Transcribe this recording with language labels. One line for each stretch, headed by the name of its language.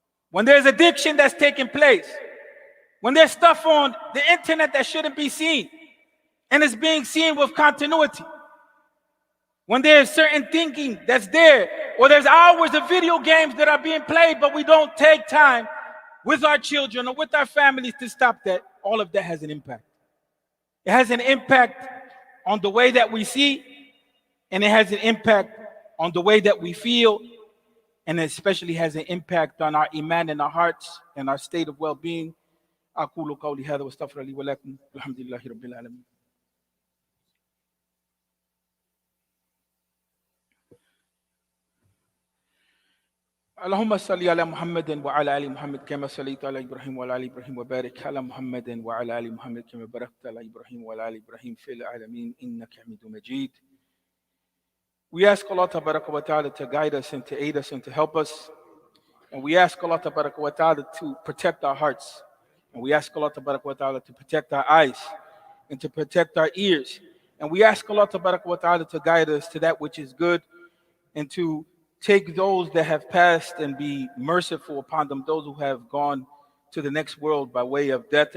English: When there's addiction that's taking place, when there's stuff on the internet that shouldn't be seen, and it's being seen with continuity, when there's certain thinking that's there, or there's hours of video games that are being played, but we don't take time with our children or with our families to stop that, all of that has an impact. It has an impact on the way that we see, and it has an impact on the way that we feel, and it especially has an impact on our iman and our hearts and our state of well-being.
Arabic: أقول قولي هذا واستغفر لي ولكم الحمد لله رب العالمين. اللهم صل على محمد وعلى آل محمد كما صليت على إبراهيم وعلى آل إبراهيم وبارك على محمد وعلى آل محمد كما باركت على إبراهيم وعلى آل إبراهيم في العالمين إنك حميد مجيد.
English: We ask Allah Tabaraka wa Ta'ala to guide us and to aid us and to help us. And we ask Allah Tabaraka wa Ta'ala to protect our hearts. And we ask Allah Tabaraka wa Ta'ala to protect our eyes and to protect our ears. And we ask Allah Tabaraka wa Ta'ala to guide us to that which is good, and to take those that have passed and be merciful upon them, those who have gone to the next world by way of death.